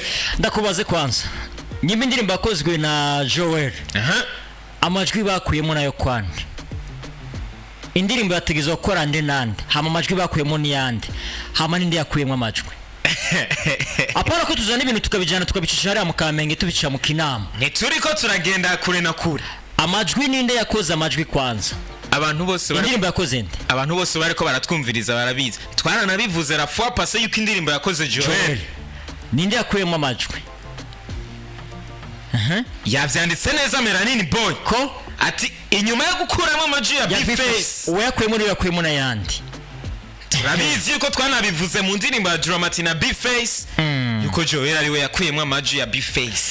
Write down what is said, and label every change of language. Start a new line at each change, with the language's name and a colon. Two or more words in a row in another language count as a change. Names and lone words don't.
Rundi: ndakubaze kwanza nyimba indirimbo yakozwe na Joel amajwi bakuyemo nayo kwande indirimbo yategezwe gukora nande hama amajwi bakuyemo ni yande hama ninde yakuyemo amajwi apara ko tuzana ibintu tukabijana tukabicisha hariya mu Kamenge tubicisha mu Kinama ntituriko turagenda kure na kure amajwi ninde yakoze amajwi kwanza abantu bose indirimbo yakoze nde abantu bose bariko baratwumviriza barabizi twaranabivuze
French: la fois passée
Rundi: yuko indirimbo yakoze Joel ninde yakuyemo amajwi yavyanditse neza Melanin Boy ko ati inyuma yo gukuramo amajwi ya Big Face uwo yakuyemo niyo yakuyemo na yandi turabizi yuko twanabivuze mu ndirimbo ya Dramati na Big Face yuko Joel ariwe yakuyemo amajwi ya Big Face